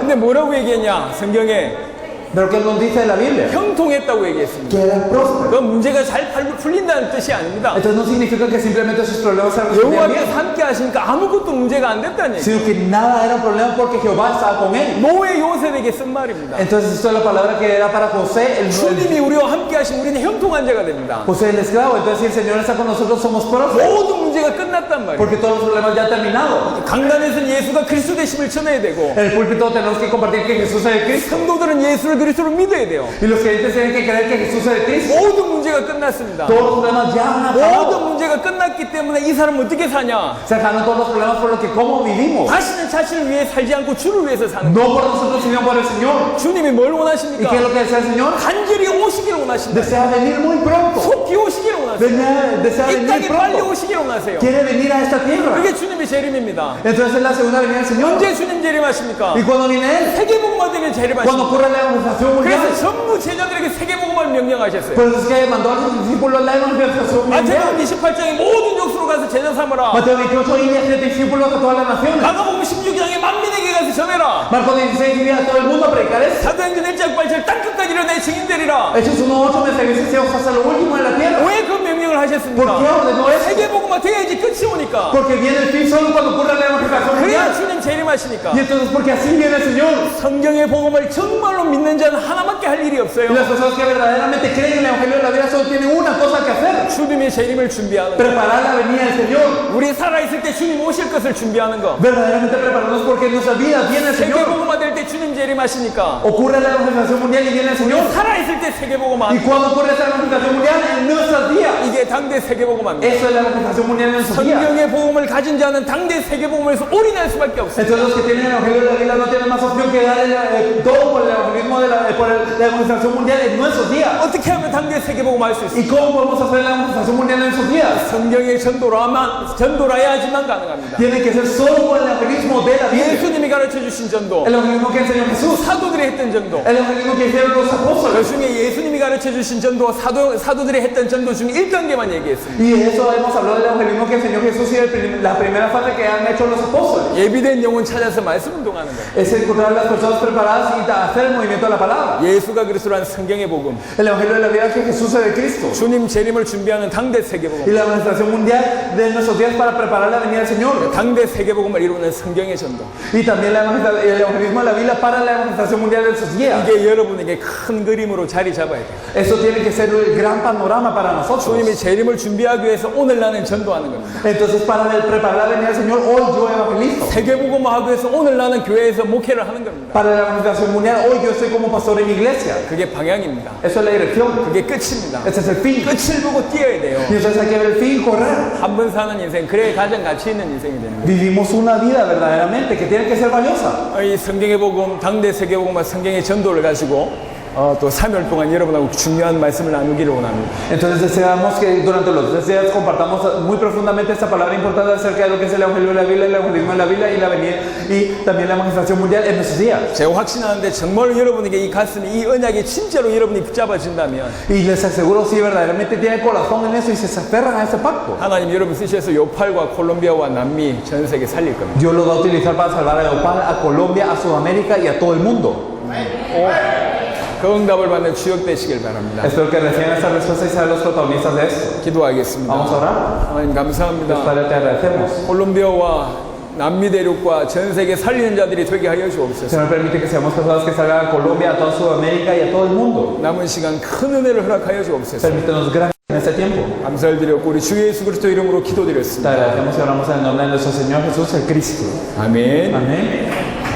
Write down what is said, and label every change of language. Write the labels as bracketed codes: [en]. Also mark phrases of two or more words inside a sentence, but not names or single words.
[ko] 근데 뭐라고 얘기했냐? 성경에 [es] Pero ¿qué nos dice de la Biblia? [ko] 형통했다고 얘기했습니다. [es] Que era próspero. [ko] 그건 문제가 잘 풀린다는 뜻이 아닙니다. [es] Entonces, no significa que simplemente sus problemas se resolvían [ko] 여호와께서 [es] bien, [ko] 함께 하시니까 아무것도 문제가 안 됐다는 얘기예요. [es] sino que nada era un problema porque Jehová estaba con él. [ko] 노예 요셉에게 쓴 말입니다. [es] Entonces, esto es la palabra que era para José, el [ko] 주님이 우리와 함께 하시면 우리는 형통한 자가 됩니다. [es] José el esclavo. Entonces, si el Señor está con nosotros, somos prósperos. [ko] 모든 문제가 끝났단 말이에요. [es] Porque todos los problemas ya han terminado. [ko] 강단에서는 예수가 그리스도 되심을 전해야 되고 [es] En el púlpito tenemos que compartir que Jesús es el Cristo. [ko] 성도들은 예수를 그리스도로 믿어야 돼요. [es] Y los creyentes tienen que creer que Jesús es el Cristo. [ko] 모든 문제가 끝났습니다. [es] Todos los problemas ya han [ko] 모든 [es] acabado. [ko] 문제가 끝났기 때문에 이 사람은 어떻게 사냐? [es] Se acaban todos los problemas por lo que cómo vivimos. [ko] 다시는 자신을 위해 살지 않고 주를 위해서 사는 거예요. [es] No por nosotros, sino por el Señor. [ko] 주님이 뭘 [es] ¿Y [ko] 원하십니까? [es] qué es lo que desea el Señor? [ko] 간절히 오시기를 원하신다. [es] Desea venir muy pronto. [ko] 속히 오시기를 원하세요. [es] Desea [ko] 이 [es] venir [ko] 땅에 빨리 [es] pronto. [ko] 오시기를 원하세요. [es] Quiere venir a esta tierra. [ko] 그게 주님의 재림입니다. [es] Entonces es la segunda venida del Señor. [ko] 언제 주님 재림하십니까? [es] ¿Y cuando viene Él? [ko] 세계복음화 되면 [es] Cuando [ko] 재림하십니다. [es] ocurre la evangelización mundial. [ko] 그래서 전부 제자들에게 세계복음화를 명령하셨어요. [es] Por eso es que mandó a sus discípulos la evangelización [ko] 마태복음 [es] mundial. [ko] 28장에 모든 족수로 가서 제자 삼으라. [es] Mateo 28 y de discípulos a todas las naciones. [ko] 마가복음 16장에 만민에게 가서 전해라. [es] Marcos 16 y a todo el mundo a predicar esto. [ko] 사도행전 1장 8절 땅끝까지 일어내 증인되리라. [es] Hechos 1:8 me dice hasta lo último de la tierra. [ko] 왜 그 명령을 명령을 [es] ¿Por qué [ko] 하셨습니까? [es] ordenó esto? [ko] 세계복음화 돼야지 끝이 오니까. [es] Porque viene el fin solo cuando ocurra la evangelización [ko] 그래야 [es] mundial. [ko] 주님 재림하시니까. [es] Y entonces porque así viene el Señor. [ko] 성경의 복음을 정말로 믿는 자는 하나밖에 할 일이 [es] Y [ko] 없어요. [es] las personas que verdaderamente creen en el Evangelio de la vida solo tienen una cosa que hacer. [ko] 주님의 재림을 준비하는 거. [es] Preparar la venida del Señor. [ko] 우리 살아있을 때 주님 오실 것을 준비하는 거. [es] Verdaderamente prepararnos porque en nuestra vida viene el Señor. [ko] 세계복음화 될 때 주님 재림하시니까. [es] Ocurre la evangelización mundial y viene el Señor. [ko] 살아있을 때 세계복음화. [es] Y cuando ocurre esa evangelización mundial en nuestros días. [ko] 이게 당대 세계복음화입니다. [es] Eso es la evangelización mundial en nuestros días. [ko] 성경의 복음을 가진 자는 당대 세계복음에서 올인할 수밖에 없어요. [es] Entonces los que tienen el Evangelio de la Biblia no tienen más opción que dar todo por el evangelismo de la evangelización mundial en nuestros días. [ko] 어떻게 하면 당대 세계복음화 할 수 있어요? [es] ¿Y cómo podemos hacer la evangelización mundial en nuestros días? [ko] 성경의 전도라야지만 가능합니다. [es] Tiene que ser solo por el evangelismo de la Biblia. [ko] 예수님이 가르쳐 주신 전도, [es] El evangelismo que enseñó Jesús. [ko] 사도들이 했던 전도, [es] El evangelismo que hicieron los [ko] 그 [es] apóstoles. [ko] 중에 예수님이 가르쳐 주신 전도, 사도들이 했던 전도 중에 1단계만 얘기했습니다. [es] Y eso hemos hablado del evangelismo que enseñó Jesús y la primera fase que han hecho los apóstoles. [ko] 예비된 영혼 찾아서 말씀 운동하는 거예요. [es] Es encontrar a las personas preparadas y hacer el movimiento de la palabra. [ko] 예수가 그리스도란 성경의 복음, [es] El evangelio de la vida es que Jesús es de Cristo. [ko] 주님 재림을 준비하는 당대 [es] Y [ko] 세계복음, [es] la evangelización mundial de nuestros días para preparar la venida del Señor. [ko] 당대 세계복음을 이루는 성경의 전도. [es] Y también el evangelismo de la Biblia para la evangelización mundial de nuestros días. [ko] 이게 여러분에게 큰 그림으로 자리 잡아야 돼요. [es] Eso tiene que ser el gran panorama para nosotros. [ko] 주님이 재림을 준비하기 위해서 오늘 나는 전도하는 겁니다. [es] Entonces, para preparar la venida del Señor, hoy yo evangelizo. [ko] 세계복음화하기 위해서 오늘 나는 교회에서 목회를 하는 겁니다. [es] Para la evangelización mundial, hoy yo estoy como pastor en mi iglesia. [ko] 그게 방향입니다. [es] Eso es la dirección. [ko] 그게 끝입니다. [es] Ese es el fin. [ko] 끝을 보고 뛰어야 돼요. [es] Y entonces hay que ver el fin y correr. [ko] 한 번 사는 인생, 그래야 가장 가치 있는 인생이 되는 거예요. [es] Vivimos una vida verdaderamente que tiene que ser valiosa. [ko] 이 성경의 복음, 당대 세계복음과 성경의 전도를 가지고 또 3일 동안 여러분하고 중요한 말씀을 나누기를 원합니다. [es] Entonces deseamos que durante los 3 días compartamos muy profundamente esta palabra importante acerca de lo que es el evangelio de la Biblia, el evangelismo de la Biblia y la venida y también la evangelización mundial en nuestros días. [ko] 제가 확신하는데 정말 여러분에게 이 가슴이 이 언약이 진짜로 여러분이 붙잡아진다면 [es] Y les aseguro si verdaderamente tienen corazón en eso y se aferran a ese pacto, [ko] 하나님 여러분 쓰셔서 요팔과 콜롬비아와 남미 전 세계 살릴 겁니다. [es] Dios lo va a utilizar para salvar a Opal, a Colombia, a Sudamérica y a todo el mundo. [ko] 그 응답을 받는 주역 되시길 바랍니다. [es] Espero que reciban esta respuesta y sean los protagonistas de esto. [ko] 기도하겠습니다. [es] Vamos a orar. [ko] 하나님 감사합니다. [es] Dios Padre, te agradecemos. [ko] 콜롬비아와 남미 대륙과 전 세계 살리는 자들이 되게 하여 주옵소서. [es] Señor, permite que seamos personas que salgan a Colombia, a toda Sudamérica y a todo el mundo. [ko] 남은 시간 큰 은혜를 허락하여 주옵소서. [es] Permítenos gracias en este tiempo. [ko] 감사를 드렸고 우리 주 예수 그리스도 이름으로 [es] Te [ko] 기도드렸습니다. [es] agradecemos y oramos en el nombre de nuestro Señor Jesús, el Cristo. [ko] 아멘. [es] Amén.